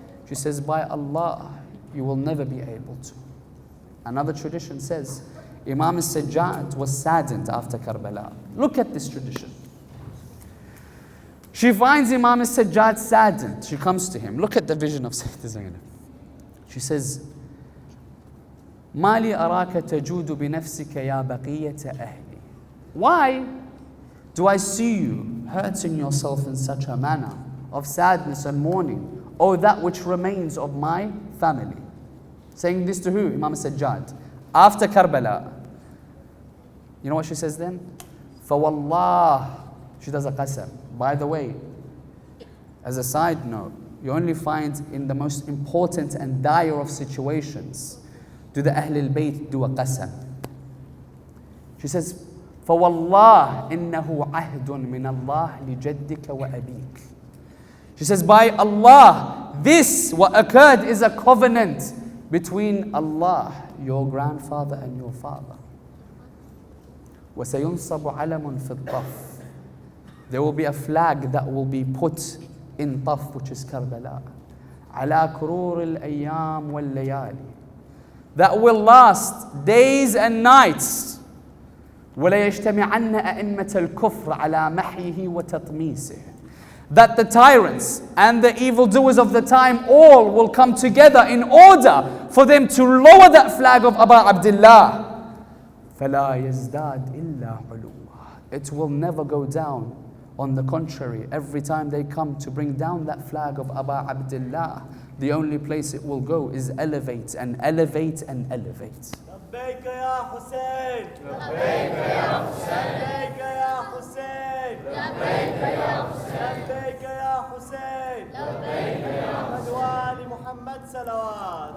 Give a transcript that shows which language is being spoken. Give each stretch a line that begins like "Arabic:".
English: She says, by Allah, you will never be able to. Another tradition says, Imam al-Sajjad was saddened after Kerbala. Look at this tradition. She finds Imam al-Sajjad saddened. She comes to him. Look at the vision of Sayyidah Zainab. She says,
Arabic: ما لي أراك تجود بنفسك يا بقية أهلي.
English: Why do I see you hurting yourself in such a manner of sadness and mourning, O that which remains of my family? Saying this to who? Imam Sajjad. After Kerbala. You know what she says then?
Arabic: فَوَاللَّهِ.
English: She does a qasam. By the way, as a side note, you only find in the most important and dire of situations do the Ahlul Bayt do a qasam. She says,
Arabic: فَوَاللَّهِ إِنَّهُ عَهْدٌ مِّنَ اللَّهِ لِجَدِّكَ وَأَبِيكَ.
English: She says, by Allah, this, what occurred, is a covenant between Allah, your grandfather, and your father.
Arabic: وَسَيُنصَبُ عَلَمٌ فِي الطَّفِّ.
English: There will be a flag that will be put in Taf, which is Kerbala.
Arabic: عَلَى كُرُورِ الْأَيَّامِ وَاللَّيَالِ.
English: That will last days and nights.
Arabic: وَلَيَجْتَمِعَنَّ أَئِمَّةَ الْكُفْرِ عَلَى مَحْيِهِ وَتَطْمِيسِهِ.
English: That the tyrants and the evildoers of the time all will come together in order for them to lower that flag of Aba Abdullah.
Arabic: فَلَا يَزْدَادْ إِلَّا عُلُوًّا.
English: It will never go down. On the contrary, every time they come to bring down that flag of Aba Abdullah, the only place it will go is elevate and elevate and elevate.
Arabic: لبيك يا حسين لبيك يا حسين لبيك يا حسين لبيك يا حسين لبيك يا حسين لبيك يا محمد وآل محمد صلوات